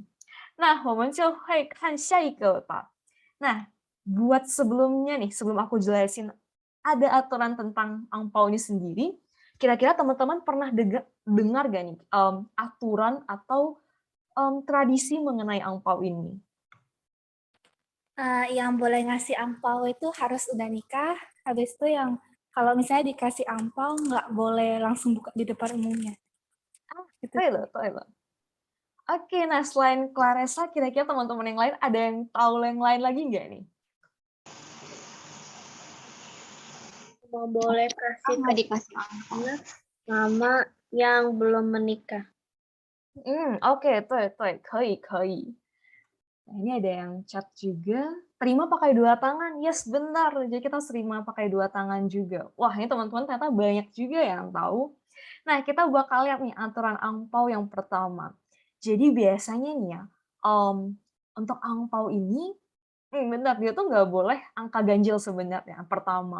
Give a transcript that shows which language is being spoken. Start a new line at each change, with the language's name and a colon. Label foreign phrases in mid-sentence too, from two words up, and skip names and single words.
Indonesian: Nah, Nah, buat sebelumnya nih, sebelum aku jelasin ada aturan tentang angpao ini sendiri, kira-kira teman-teman pernah dengar gak nih aturan atau tradisi mengenai angpao ini? Yang boleh ngasih angpao itu harus udah nikah, habis itu yang kalau misalnya dikasih angpau nggak boleh langsung buka di depan umumnya. Gitu.
Chinese: 对了，对了。
Indonesian: Oke, nah selain Claresa, kira-kira teman-teman yang lain ada yang tahu yang lain lagi nggak nih? Mau boleh kasih Nggak ke dikasih angpau. mama yang belum menikah. Oke,
Chinese: 对，可以，可以。
Indonesian: Nah, ini ada yang chat juga. Terima pakai dua tangan. Yes, benar. Jadi kita harus terima pakai dua tangan juga. Wah, ini teman-teman ternyata banyak juga yang tahu. Nah, kita bakal lihat nih aturan angpau yang pertama. Jadi biasanya nih ya, untuk angpau ini, benar, dia tuh nggak boleh angka ganjil sebenarnya, pertama.